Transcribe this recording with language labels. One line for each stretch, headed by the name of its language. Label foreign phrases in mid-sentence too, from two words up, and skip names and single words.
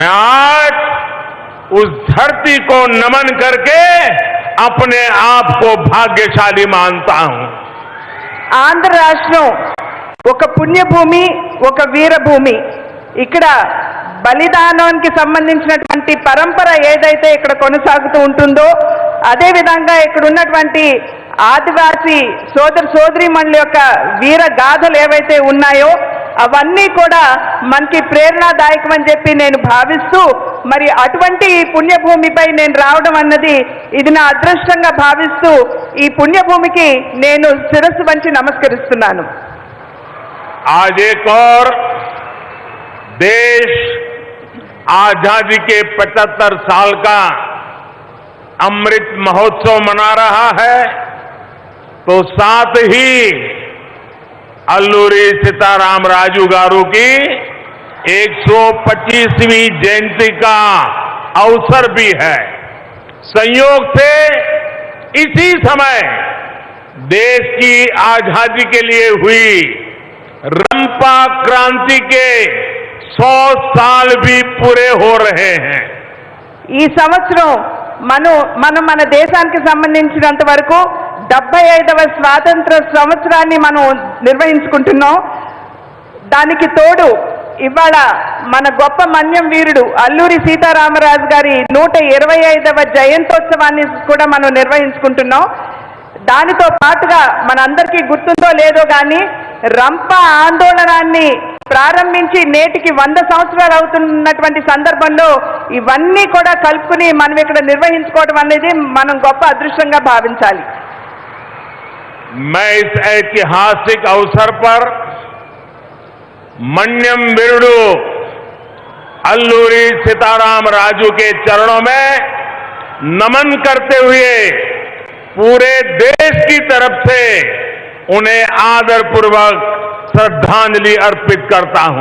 Hindi: आज उस धरती को नमन करके अपने आप को भाग्यशाली मानता हूं।
Telugu: ఆంధ్ర రాష్ట్రం ఒక పుణ్యభూమి, ఒక వీరభూమి. ఇక్కడ బలిదానానికి సంబంధించినటువంటి పరంపర ఏదైతే ఇక్కడ కొనసాగుతూ ఉంటుందో, అదే విధంగా ఇక్కడ ఉన్నటువంటి ఆదివాసీ సోదరీమణుల యొక్క వీర గాథలు ఏవైతే ఉన్నాయో అవన్నీ కూడా మనకి ప్రేరణాదాయకం అని చెప్పి నేను భావిస్తూ, మరి అటువంటి పుణ్యభూమిపై నేను రావడం అన్నది ఇది నా అదృష్టంగా భావిస్తూ ఈ పుణ్యభూమికి నేను శిరస్సు వంచి నమస్కరిస్తున్నాను.
Hindi: आज एक और देश आजादी के 75 साल का अमृत महोत्सव मना रहा है, तो साथ ही अल्लूरी सीताराम राजू गारू की 125वीं जयंती का अवसर भी है। संयोग से इसी समय देश की आजादी के लिए हुई रंपा क्रांति के 100 साल भी पूरे हो रहे हैं।
Telugu: ఈ సంవత్సరం మన దేశానికి సంబంధించినంత వరకు 75వ స్వాతంత్ర సంవత్సరాన్ని మనం నిర్వహించుకుంటున్నాం. దానికి తోడు ఇవాళ మన గొప్ప మన్యం వీరుడు అల్లూరి సీతారామరాజు గారి 125వ జయంతోత్సవాన్ని కూడా మనం నిర్వహించుకుంటున్నాం. దానితో పాటుగా మనందరికీ గుర్తుందో లేదో కానీ రంప ఆందోళనాన్ని ప్రారంభించి నేటికి 100 సంవత్సరాలు అవుతున్నటువంటి సందర్భంలో ఇవన్నీ కూడా కలుపుకుని మనం ఇక్కడ నిర్వహించుకోవడం అనేది మనం గొప్ప అదృష్టంగా భావించాలి.
Hindi: मैं इस ऐतिहासिक अवसर पर
Telugu: మన్యం వీరుడు
Hindi: अल्लूरी सीताराम राजू के चरणों में नमन करते हुए पूरे देश की तरफ से उन्हें आदरपूर्वक श्रद्धांजलि अर्पित करता हूं।